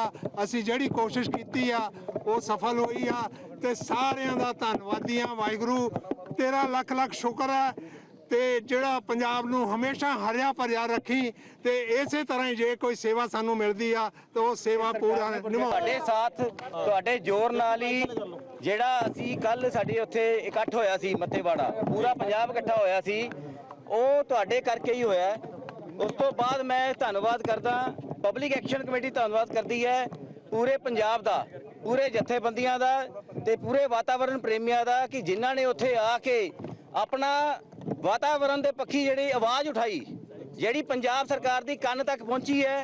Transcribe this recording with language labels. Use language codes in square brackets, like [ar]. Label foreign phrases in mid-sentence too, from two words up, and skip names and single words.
[pa] ਅਸੀਂ ਜਿਹੜੀ ਕੋਸ਼ਿਸ਼ ਕੀਤੀ ਆ ਵੋ ਸਫਲ ਹੁਈ ਆ ਤੇ ਸਾਰਿਆਂ ਦਾ ਧੰਨਵਾਦੀ ਹਾਂ। ਵਾਹਿਗੁਰੂ ਤੇਰਾ ਲੱਖ ਲੱਖ ਸ਼ੁਕਰ ਹੈ ਤੇ ਜਿਹੜਾ ਪੰਜਾਬ ਨੂੰ ਹਮੇਸ਼ਾ ਹਰਿਆ ਭਰਿਆ ਰੱਖੀ ਤੇ ਇਸੇ ਤਰ੍ਹਾਂ ਹੀ ਜੇ ਕੋਈ ਸੇਵਾ ਸਾਨੂੰ ਮਿਲਦੀ ਆ ਤੋ ਵੋ ਸੇਵਾ ਪੂਰਾ ਤੁਹਾਡੇ ਸਾਥ ਤੁਹਾਡੇ ਜ਼ੋਰ ਨਾਲ ਹੀ ਜਿਹੜਾ ਅਸੀਂ ਕੱਲ ਸਾਡੇ ਉੱਥੇ ਇਕੱਠ ਹੋਇਆ ਸੀ ਮੱਤੇਵਾੜਾ, ਪੂਰਾ ਪੰਜਾਬ ਇਕੱਠਾ ਹੋਇਆ ਸੀ, ਉਹ ਤੁਹਾਡੇ ਕਰਕੇ ਹੀ ਹੋਇਆ। ਉਸ ਤੋਂ ਬਾਅਦ ਮੈਂ ਧੰਨਵਾਦ ਕਰਦਾ ਪਬਲਿਕ ਐਕਸ਼ਨ ਕਮੇਟੀ, ਧੰਨਵਾਦ ਕਰਦੀ ਹੈ ਪੂਰੇ ਪੰਜਾਬ ਦਾ, ਪੂਰੇ ਜਥੇਬੰਦੀਆਂ ਦਾ ਤੇ ਪੂਰੇ ਵਾਤਾਵਰਣ ਪ੍ਰੇਮੀਆਂ ਦਾ ਕਿ ਜਿਨ੍ਹਾਂ ਨੇ ਉੱਥੇ ਆ ਕੇ ਆਪਣਾ ਵਾਤਾਵਰਣ ਦੇ ਪੱਖੀ ਜਿਹੜੀ ਆਵਾਜ਼ ਉਠਾਈ, ਜਿਹੜੀ ਪੰਜਾਬ ਸਰਕਾਰ ਦੀ ਕੰਨ ਤੱਕ ਪਹੁੰਚੀ ਹੈ।